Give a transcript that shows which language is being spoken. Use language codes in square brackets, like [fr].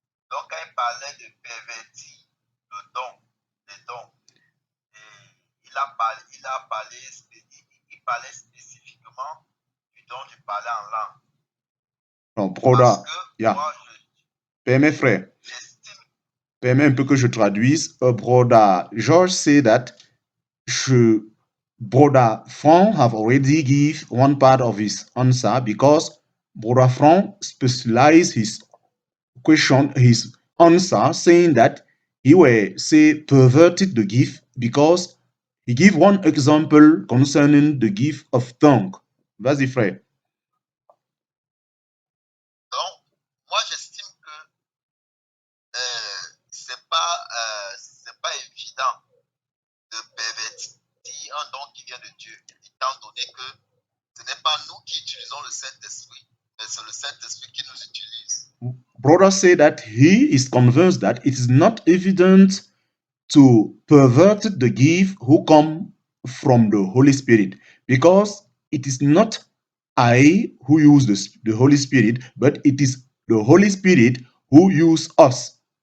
[fr] Donc, quand il parlait de pervertir le don, les dons, et il parlait spécifiquement du don du parler en langue. Non, broda, Parce que [en] yeah. [fr] moi, Permets, frère. j'estime. Permets un peu que je traduise. [en] Broda George said that Broda Frank have already give one part of his answer because Broda Frank specialized his question, his answer, saying that he were say perverted the gift because he give one example concerning the gift of tongue. [fr] Vas-y, frère. Donc, moi, j'estime que c'est pas évident de pervertir un don qui vient de Dieu, étant donné que ce n'est pas nous qui utilisons le Saint-Esprit, mais c'est le Saint-Esprit qui nous utilise. [en] Brother said that he is convinced that it is not evident to pervert the gift who come from the Holy Spirit, because it is not I who use the Holy Spirit, but it is the Holy Spirit who use us.